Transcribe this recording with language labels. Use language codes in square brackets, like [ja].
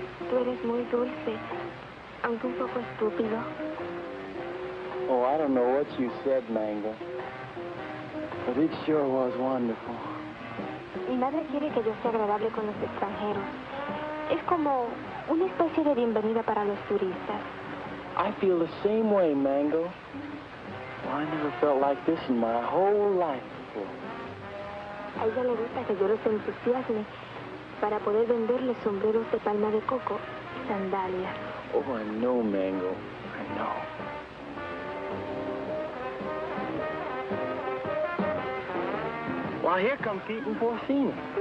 [es] Tú eres muy dulce, aunque un poco estúpido. [en] Oh, I don't know what you said, Mango. But it sure was wonderful. [es] Mi madre quiere que yo sea agradable con los extranjeros. Es como una especie de bienvenida para los turistas. [en] I feel the same way, Mango. Well, I never felt like this in my whole life before. [es] A ella le gusta que yo los entusiasme para poder venderle sombreros de palma de coco y sandalias. [en] Oh, I know, Mango. I know. Well, here come Pete and Porcina.